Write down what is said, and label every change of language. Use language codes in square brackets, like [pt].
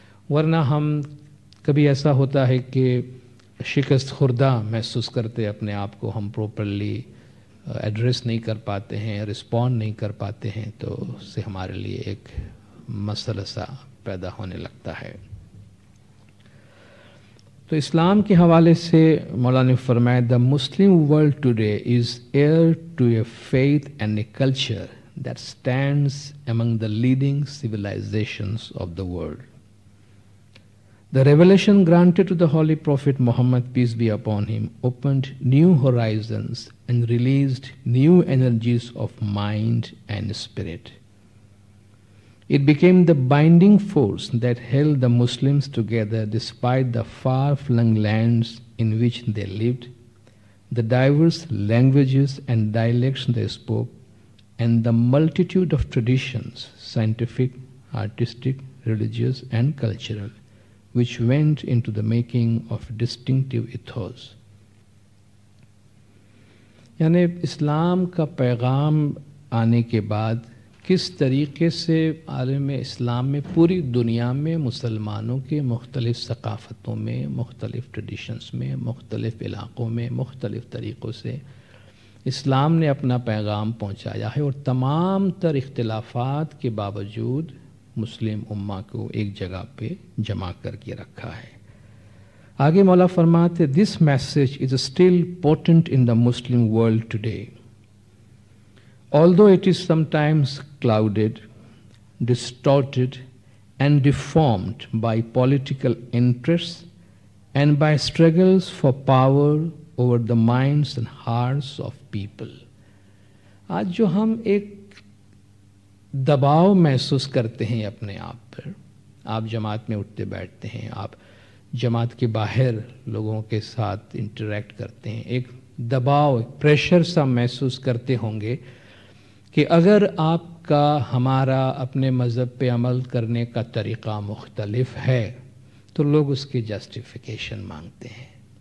[ur] ورنہ ہم کبھی ایسا ہوتا ہے کہ شکست خوردہ محسوس کرتے اپنے آپ کو، ہم پراپرلی ایڈریس نہیں کر پاتے ہیں، رسپونڈ نہیں کر پاتے ہیں، تو اس سے ہمارے لیے ایک مسئلہ سا پیدا ہونے لگتا ہے. تو اسلام کے حوالے سے مولانا نے فرمایا [en] The Muslim world today is heir to a faith and a culture that stands among the leading civilizations of the world. The revelation granted to the Holy Prophet Muhammad, peace be upon him, opened new horizons and released new energies of mind and spirit. It became the binding force that held the Muslims together despite the far-flung lands in which they lived, the diverse languages and dialects they spoke, and the multitude of traditions, scientific, artistic, religious, and cultural, which went into the making of distinctive ethos. [ur] یعنی اسلام کا پیغام آنے کے بعد کس طریقے سے عالم اسلام میں پوری دنیا میں مسلمانوں کے مختلف ثقافتوں میں، مختلف ٹریڈیشنز میں، مختلف علاقوں میں مختلف طریقوں سے اسلام نے اپنا پیغام پہنچایا ہے، اور تمام تر اختلافات کے باوجود مسلم امہ کو ایک جگہ پہ جمع کر کے رکھا ہے. آگے مولا فرماتے [en] This message is still potent in the Muslim world today although it is sometimes clouded, distorted and deformed by political interests and by struggles for power over the minds and hearts of people. [ur] آج جو ہم ایک دباؤ محسوس کرتے ہیں اپنے آپ پر، آپ جماعت میں اٹھتے بیٹھتے ہیں، آپ جماعت کے باہر لوگوں کے ساتھ انٹریکٹ کرتے ہیں، ایک دباؤ، پریشر سا محسوس کرتے ہوں گے کہ اگر آپ کا ہمارا اپنے مذہب پہ عمل کرنے کا طریقہ مختلف ہے تو لوگ اس کی جسٹیفیکیشن مانگتے ہیں.